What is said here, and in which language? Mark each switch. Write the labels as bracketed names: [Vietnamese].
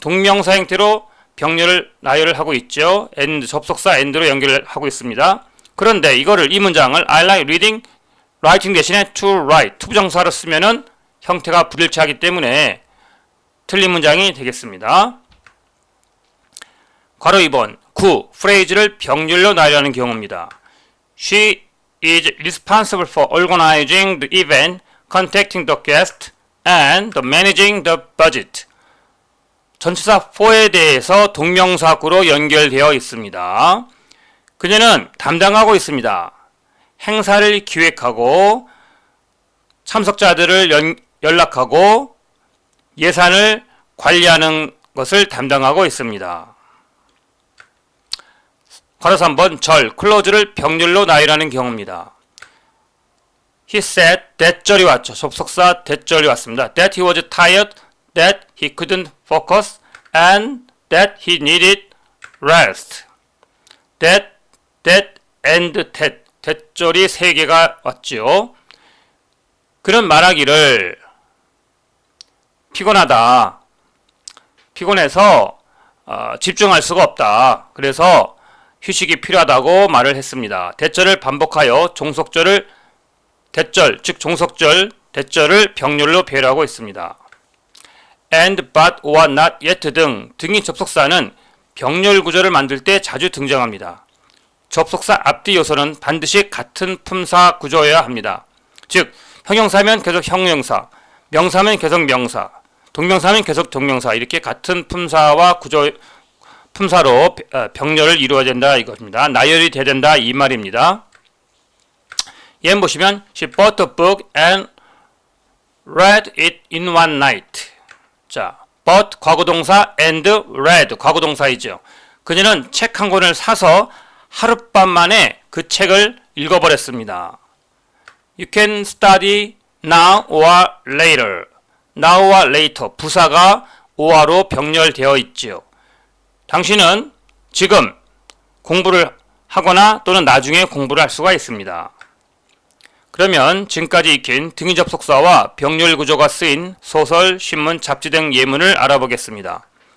[Korean] 동명사 형태로 병렬을 나열을 하고 있죠. and, 접속사 and로 연결을 하고 있습니다. 그런데 이 문장을 [English] I like reading, writing [Korean] 대신에 to write, 투부정사로 쓰면은 형태가 불일치하기 때문에 틀린 문장이 되겠습니다. 괄호 2번, 구, phrase를 병렬로 나열하는 경우입니다. [English] She is responsible for organizing the event, contacting the guest, and managing the budget. [Korean] 전치사 for에 대해서 동명사구로 연결되어 있습니다. 그녀는 담당하고 있습니다. 행사를 기획하고 참석자들을 연락하고 예산을 관리하는 것을 담당하고 있습니다. 괄호 3번 절, 클로즈를 병렬로 나열하는 경우입니다. [English] He said that [Korean] 절이 왔죠. 접속사 that 절이 왔습니다. [English] That he was tired, that he couldn't focus, and that he needed rest. That, and that. [Korean] that 절이 3개가 왔죠. 그는 말하기를 피곤하다. 피곤해서 집중할 수가 없다. 그래서 휴식이 필요하다고 말을 했습니다. 대절을 반복하여 종속절을 대절, 즉 종속절, 대절을 병렬로 배열하고 있습니다. and, but, or not yet 등이 접속사는 병렬 구조를 만들 때 자주 등장합니다. 접속사 앞뒤 요소는 반드시 같은 품사 구조여야 합니다. 즉, 형용사면 계속 형용사, 명사면 계속 명사, 동명사면 계속 동명사 이렇게 같은 품사와 품사로 병렬을 이루어야 된다 이것입니다. 나열이 돼야 된다 이 말입니다. 예문 보시면 [English] She bought the book and read it in one night. [Korean] 자, bought 과거동사 and read 과거동사이죠. 그녀는 책 한 권을 사서 하룻밤 만에 그 책을 읽어버렸습니다. [English] You can study now or later. [Korean] now와 later 부사가 or로 병렬되어 있지요. 당신은 지금 공부를 하거나 또는 나중에 공부를 할 수가 있습니다. 그러면 지금까지 익힌 등위 접속사와 병렬 구조가 쓰인 소설, 신문, 잡지 등 예문을 알아보겠습니다.